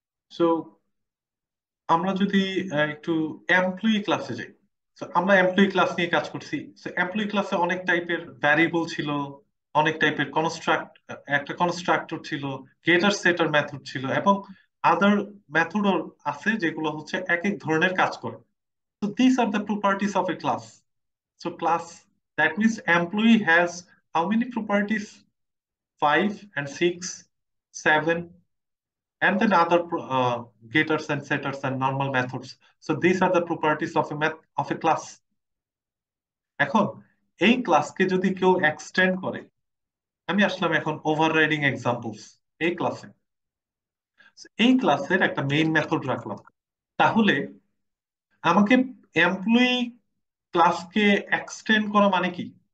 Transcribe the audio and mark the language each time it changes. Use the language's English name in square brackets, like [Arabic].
[Bangla] So আমরা যদি একটু এমপ্লয়ি ক্লাসে যাই। So, আমরা এমপ্লয়ি ক্লাস নিয়ে কাজ করছি। এমপ্লয়ি ক্লাসে অনেক টাইপের ভ্যারিয়েবল ছিল, অনেক টাইপের একটা কনস্ট্রাক্টর ছিল, গেটার সেটার মেথড ছিল, এবং আদার মেথডও আছে যেগুলো হচ্ছে এক এক ধরনের কাজ করে। [English] So these are the properties of a class. So class, that means employee has how many properties? Five and six, seven, and then other getters and setters and normal methods. So these are the properties of a class. [Bangla] এখন এই ক্লাসকে যদি কেউ extend করে, আমি আসলাম এখন overriding examples এই ক্লাসে। এই ক্লাসের একটা মেইন মেথড রাখলাম। তাহলে আমাকে এমপ্লয়ি ক্লাসকে এক্সটেন্ড করা মানে কি?